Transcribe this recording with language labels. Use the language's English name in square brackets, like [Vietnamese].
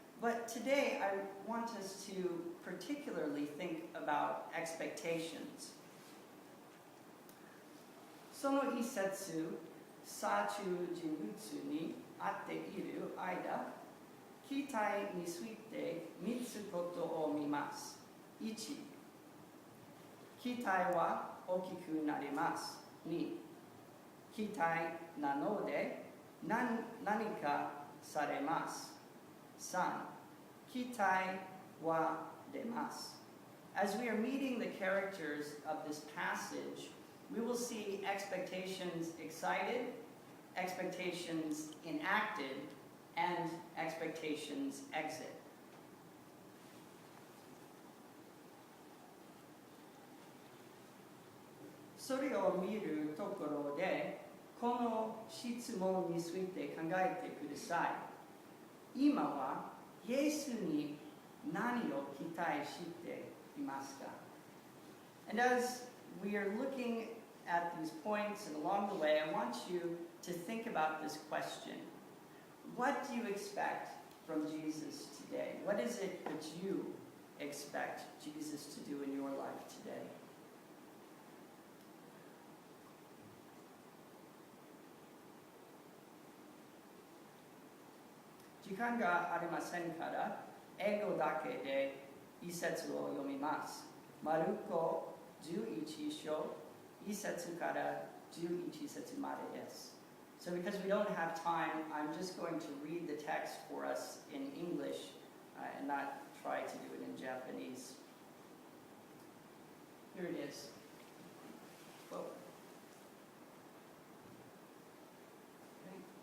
[English] But today I want us to particularly think about expectations. [Japanese] その一節、左中人物に会っている間、期待について3つことを見ます。 1、期待は大きくなります。 2、期待なので何かされます。 3、期待は出ます。 [English] As we are meeting the characters of this passage, we will see expectations excited, expectations enacted, and expectations exit. [Japanese] それを見るところで、この質問について考えてください。今はイエスに何を期待していますか [English] And as we are looking at these points and along the way, I want you to think about this question. what do you expect from Jesus today? What is it that you expect Jesus to do in your life today? [Japanese] 時間がありませんから、英語だけで一節を読みます。マルコ11章1節から11節までです。 [English] So because we don't have time, I'm just going to read the text for us in English and not try to do it in Japanese. Here it is. Whoa. Okay.